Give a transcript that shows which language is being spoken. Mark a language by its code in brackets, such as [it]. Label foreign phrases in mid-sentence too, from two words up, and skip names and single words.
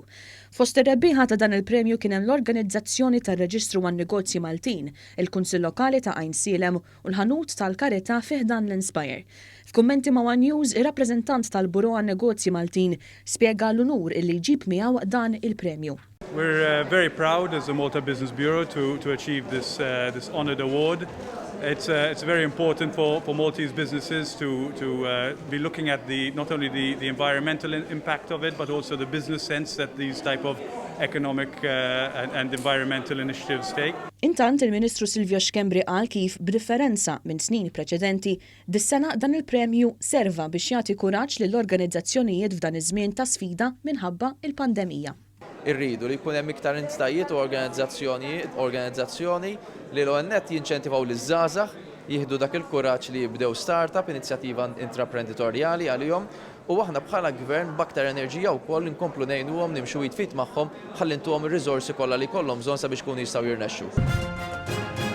[mt] Fost ir-rebbieħa ta' dan il-premju kien hemm l-organizzazzjoni tar-Reġistru għan-Negozji Maltin, il-Kunsill Lokali ta' hemm u l-ħanut tal-karità fih dan l-Inspire. F'kummenti ma' One News, ir-rappreżentant tal-Bureau għan-Negozji Maltin spjega l-unur illi jġib miegħu dan il-premju. [en] We're very proud as the Malta Business Bureau to achieve this honored award. It's very important for Maltese businesses to be looking at not only the environmental impact of it, but also the business sense that these type of economic and environmental initiatives take. [mt] Intant il-Ministru Silvio Schembri qal kif b'differenza minn snin preċedenti dis-sena dan il-premju serva biex jagħti kuraġġ lill-organizzazzjonijiet f'dan iż-żmien ta' sfida minħabba il-pandemija. Irridu li jkun hemm iktar entitajiet u organizzazzjoni li l-għannet jinċentivaw liż-żgħażagħ jieħdu dak il-kuraġġ li jibdew startup, inizjattiva intraprenditorjali għalihom u aħna bħala gvern b'aktar enerġija wkoll inkomplu ngħinuhom nimxu jitfit magħhom ħalli ntuhom ir-riżorsi kollha li jkollhom bżonn sabiex ikunu jistgħu jirnexxu.